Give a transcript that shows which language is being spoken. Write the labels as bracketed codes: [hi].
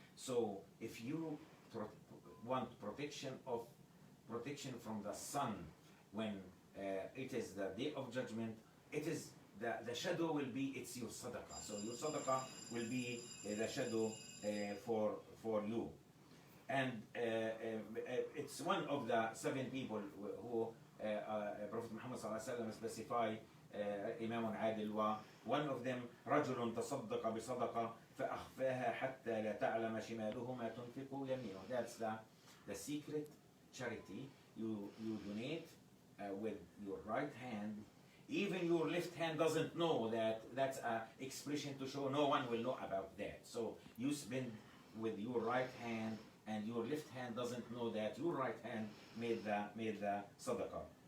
[en] So if you want protection from the sun when it is the day of judgment, it is the shadow will be, it's your sadaqah. So your sadaqah will be the shadow for you. And it's one of the 7 people who Prophet Muhammad ﷺ specified, [ar] إمام عادل, [en] one of them [ar] رجل تصدق بصدقة فأخفاها حتى لا تعلم شماله ما تنفق يمينه. [en] That's the secret charity. You donate with your right hand. Even your left hand doesn't know that that's an expression to show no one will know about that. So you spend with your right hand, and your left hand doesn't know that your right hand made the sadaqah.